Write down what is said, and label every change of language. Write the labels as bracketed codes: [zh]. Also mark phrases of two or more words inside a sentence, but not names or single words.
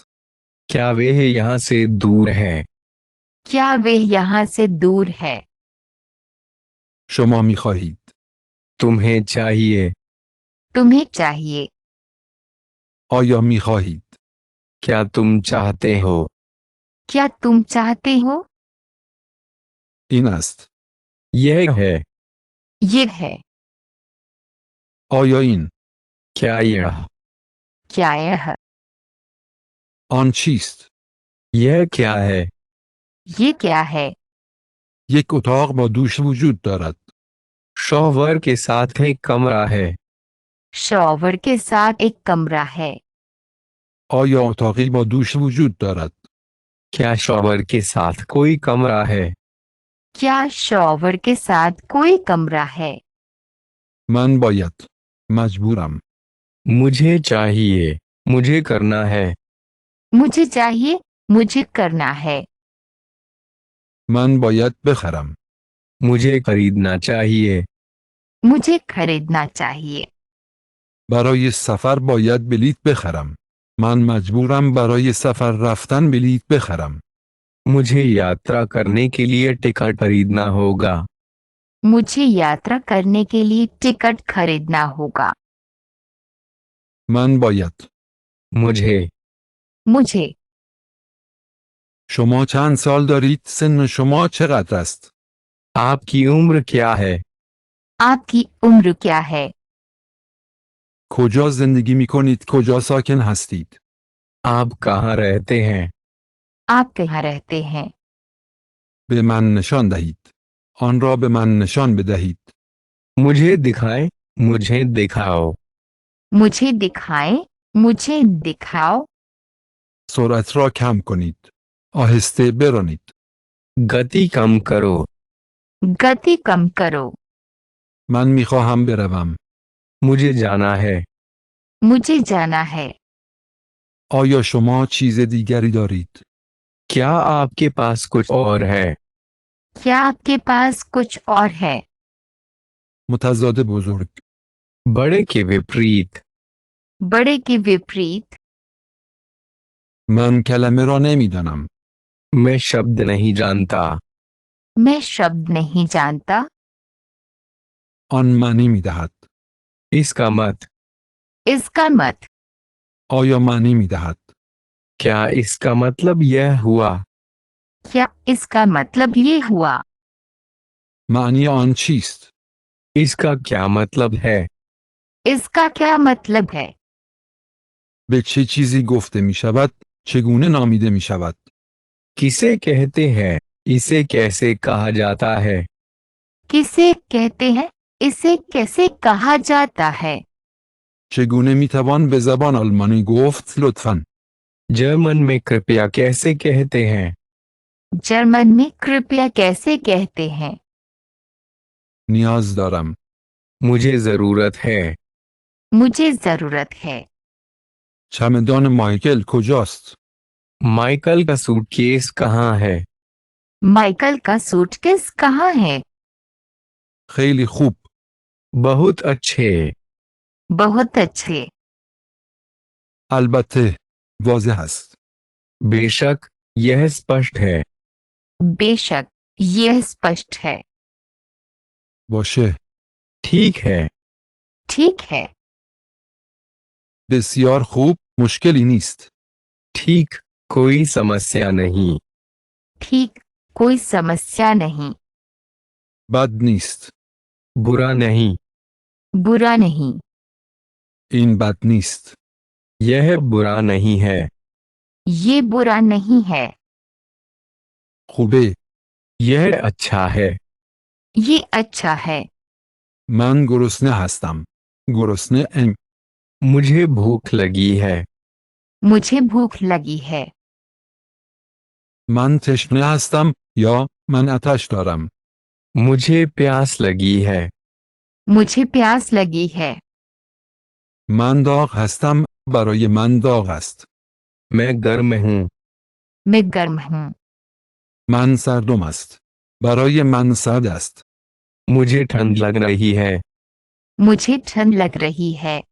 [hi] क्या वे यहाँ से दूर है? क्या वे यहाँ से दूर है? [fa] شما می خواهید. [hi] तुम्हें चाहिए। तुम्हें चाहिए। [fa] آیا می خواهید؟ [hi] क्या तुम चाहते हो? क्या तुम चाहते हो? [fa] این است. [hi] यह है। ये है। [fa] آیا این؟ [hi] क्या यह? क्या यह? [fa] آن چیست؟ [hi] यह क्या है? ये क्या है? [fa] یک اتاق با دوش وجود دارد. [hi] शॉवर के साथ एक कमरा है। शॉवर के साथ एक कमरा है। [fa] آیا اتاقی با دوش وجود دارد؟ [hi] क्या शॉवर के साथ कोई कमरा है? क्या शॉवर के साथ कोई कमरा है? [fa] من باید. مجبورم. [hi] मुझे चाहिए। मुझे करना है। मुझे चाहिए, मुझे करना है। [fa] من باید بخرم. [hi] मुझे खरीदना चाहिए। मुझे खरीदना चाहिए। [fa] برای سفر باید بلیط بخرم. من مجبورم برای سفر رفتن بلیط بخرم. [hi] मुझे यात्रा करने के लिए टिकट खरीदना होगा। मुझे यात्रा करने के लिए टिकट खरीदना होगा। [fa] من باید. [hi] मुझे। मुझे। [fa] شما چند سال دارید؟ سن شما چقدر است؟ [hi] आपकी उम्र क्या है? आपकी उम्र क्या है? [fa] کجا زندگی می کنید؟ کجا ساکن هستید؟ [hi] आप कहाँ रहते हैं? आप कहाँ रहते हैं? [fa] به من نشان دهید. آن را به من نشان بدهید. [hi] मुझे दिखाएं। मुझे दिखाओ। मुझे दिखाएं, मुझे दिखाओ। [fa] سرعت را کم کنید. آهسته برانید. [hi] गति कम करो। गति कम करो। [fa] من می خواهم بروم. [hi] मुझे जाना है। मुझे जाना है। [fa] آیا شما چیز دیگری دارید؟ [hi] क्या आपके पास कुछ और है? क्या आपके पास कुछ और है? [fa] متضاد بزرگ. [hi] बड़े के विपरीत। बड़े के विपरीत। [fa] من کلمه را نمیدانم. [hi] मैं शब्द नहीं जानता। मैं शब्द नहीं जानता। [fa] آن معنی می دهد. [hi] इसका मत। इसका मत। [fa] آیا معنی می دهد؟ [hi] क्या इसका मतलब यह हुआ? क्या इसका मतलब ये हुआ? [fa] معنی آن چیست؟ [hi] इसका क्या मतलब है? इसका क्या मतलब है? [fa] به چه چیزی گفته می شود؟ چگونه نامیده می شود؟ [hi] किसे कहते हैं? इसे कैसे कहा जाता है? किसे कहते हैं? इसे कैसे कहा जाता है? [fa] چگونه می توان به زبان آلمانی گفت لطفاً؟ [hi] जर्मन में कृपया कैसे कहते हैं? जर्मन में कृपया कैसे कहते हैं? [fa] نیاز دارم. [hi] मुझे जरूरत है। मुझे जरूरत है। [fa] چمدان مایکل کجاست؟ [hi] माइकल का सूटकेस कहाँ है? माइकल का सूटकेस कहाँ है? [fa] خیلی خوب. [hi] बहुत अच्छे। बहुत अच्छे। [fa] البته. واضح است. [hi] बेशक। यह स्पष्ट है। बेशक, यह स्पष्ट है। [fa] باشه. [hi] ठीक है। ठीक है। [fa] بسیار خوب. مشکلی نیست. [hi] ठीक, कोई समस्या नहीं। ठीक, कोई समस्या नहीं। [fa] بد نیست. [hi] बुरा नहीं। बुरा नहीं। [fa] این بد نیست. [hi] यह बुरा नहीं है। ये बुरा नहीं है। [fa] خوبه. [hi] यह अच्छा है। ये अच्छा है। [fa] من گرسنه هستم. گرسنه ام. [hi] मुझे भूख लगी है। मुझे भूख लगी है। [fa] من تشنه هستم یا من آتش دارم. [hi] मुझे प्यास लगी है। मुझे प्यास लगी है। [fa] من داغ هستم. برای من داغ است. [hi] मैं गर्म हूँ। मैं गर्म हूँ। [fa] من سردم است. برای من سرد است. [hi] मुझे ठंड लग रही है। मुझे ठंड लग रही है।